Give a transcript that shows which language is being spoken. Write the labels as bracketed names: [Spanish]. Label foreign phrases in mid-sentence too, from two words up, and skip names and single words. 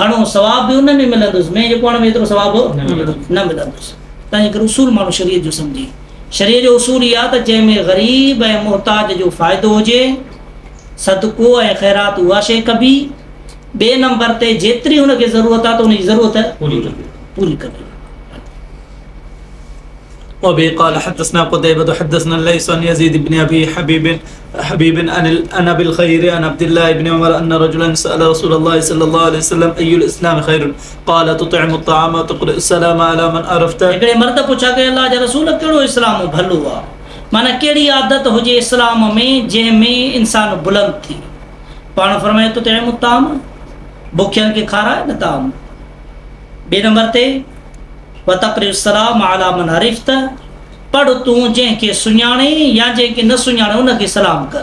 [Sindhi] घणो सवाब बि हुन में मिलंदुसि, में जेको हाणे में एतिरो सवाबु न मिलंदुसि। तंहिंजे करे उसूल माण्हू शरीयत जो सम्झे। शरीयत जो उसूल इहा त जंहिंमें ग़रीब ऐं मोहताज जो फ़ाइदो हुजे, सदको ऐं ख़ैरात उहा शइ कबी। ॿिए नंबर ते जेतिरी हुनखे ज़रूरत आहे त हुनजी ज़रूरत पूरी कबी। [Arabic] وبه قال حدثنا قتيبة حدثنا الليث عن يزيد بن أبي حبيب عن أبي الخير عن عبد الله بن عمر أن رجلا سأل رسول الله صلى الله عليه وسلم أي الإسلام خير قال تطعم الطعام وتقرئ السلام على من عرفت। [Sindhi] हिकिड़े मर्द पुछा कि अल्लाह जे रसूल कहिड़ो इस्लाम भलो आहे, माना कहिड़ी आदत हुजे इस्लाम में जंहिंमें इंसान बुलंद थी। पाण फरमाए [Arabic] تطعم الطعام, [Sindhi] बुखियनि खे खाराए न ताम। ॿिए नंबर ते [Arabic] وتقرئ السلام على من عرفت, [Sindhi] पढ़ तूं जंहिंखे सुञाणे या जंहिंखे न सुञाणे उनखे सलाम कर।